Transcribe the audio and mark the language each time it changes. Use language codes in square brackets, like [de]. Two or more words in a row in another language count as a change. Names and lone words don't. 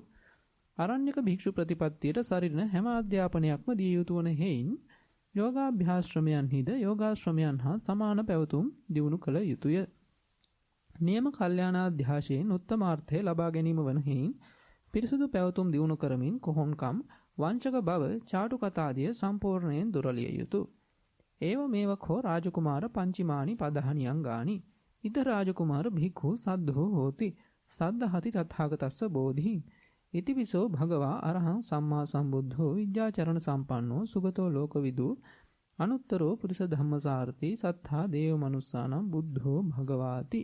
[si] ආරණ්‍යක භික්ෂු ප්‍රතිපත්තියට සරිලන හැම අධ්‍යාපනයක්ම දිය යුතු වන හේයින් යෝගාභ්‍යාශ්‍රමයන්හිද යෝගාශ්‍රමයන් හා සමාන පැවතුම් දියුණු කළ යුතුය. නියම කල්යාණාධ්‍යාශයෙන් උත්තමාර්ථය ලබා ගැනීම වන හේයින් පිරිසුදු පැවතුම් දියුණු කරමින් කොහොන්කම් වංචක බව චාටු කතාදිය සම්පූර්ණයෙන් දුරලිය යුතුය. [pi] ඒව මේවකෝ රාජකුමාර පංචිමානි පදහනියං ගානි ඉද රාජකුමාර භික්ඛු සද්ධෝ හෝති සද්ධහති තථාගතස්ස බෝධිහිං ඉතිවිසෝ භගවා අරහං සම්මා සම්බුද්ධෝ විද්‍යාචරණ සම්පන්නෝ සුගතෝ ලෝකවිදු අනුත්තරෝ පුරිස ධම්මසාරති සත්තා දේව මනුස්සානම් බුද්ධෝ භගවාති